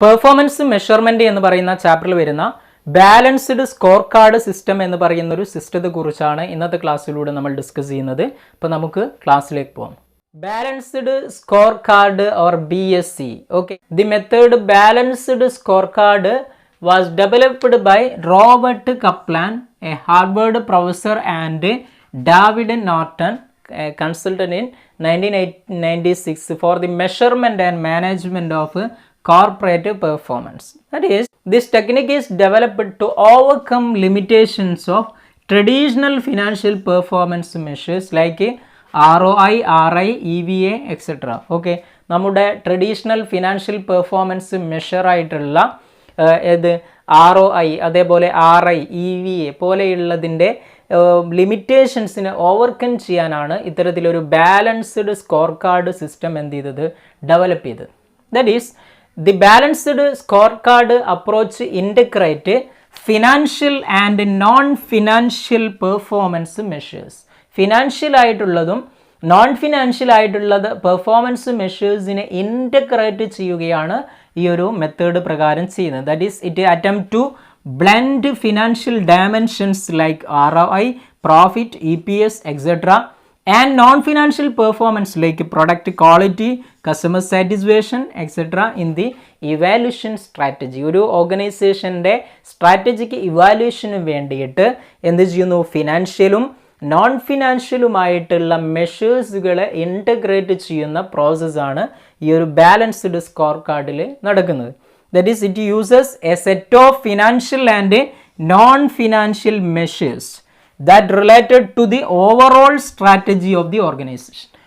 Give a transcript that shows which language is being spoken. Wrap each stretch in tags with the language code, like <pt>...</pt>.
<ml>Performance measurement എന്ന് പറയുന്ന ചാപ്റ്ററിൽ വരുന്ന ബാലൻസ്ഡ് സ്കോർ കാർഡ് സിസ്റ്റം എന്ന് പറയുന്ന ഒരു സിസ്റ്റത്തെ കുറിച്ചാണ് ഇന്നത്തെ ക്ലാസ്സിലൂടെ നമ്മൾ ഡിസ്കസ് ചെയ്യുന്നത്. അപ്പോൾ നമുക്ക് ക്ലാസ്സിലേക്ക് പോകാം. Balanced score card or BSc.</ml> <en>Okay, the method balanced scorecard was developed by Robert Kaplan, a Harvard professor, and David Norton, a consultant in 1996 for the measurement and management of corporate performance. That is, this technique is developed to overcome limitations of traditional financial performance measures like ROI, RI, EVA, etc.</en> <ml>Okay, നമ്മുടെ traditional financial performance measure ആയിട്ടുള്ള ഏത് ROI അതേപോലെ RI, EVA പോലെയുള്ളതിൻ്റെ ലിമിറ്റേഷൻസിനെ overcome ചെയ്യാനാണ് ഇത്തരത്തിലൊരു balanced score card system എന്ത് ചെയ്തത്, develop ചെയ്തത്.</ml> <en>That is the balanced score card approach integrate financial and non financial performance measures.</en> <ml>Financial ആയിട്ടുള്ളതും നോൺ ഫിനാൻഷ്യൽ ആയിട്ടുള്ളത് പെർഫോമൻസ് മെഷേഴ്സിനെ ഇൻ്റഗ്രേറ്റ് ചെയ്യുകയാണ് ഈ ഒരു മെത്തേഡ് പ്രകാരം ചെയ്യുന്നത്.</ml> <en>That is it attempt to blend financial dimensions like ROI, profit, EPS, etcetera and non-financial performance like product quality, customer satisfaction, etc. in the evaluation strategy.</en> <ml>ഒരു ഓർഗനൈസേഷൻ്റെ strategic evaluation വേണ്ടിയിട്ട് എന്ത് ചെയ്യുന്നു, ഫിനാൻഷ്യലും non ഫിനാൻഷ്യലുമായിട്ടുള്ള മെഷേഴ്സുകളെ integrate ചെയ്യുന്ന പ്രോസസ്സാണ് ഈ ഒരു ബാലൻസ്ഡ് സ്കോർ കാർഡിൽ നടക്കുന്നത്.</ml> <en>That is it uses a set of financial and non financial measures that related to the overall strategy of the organization.</en>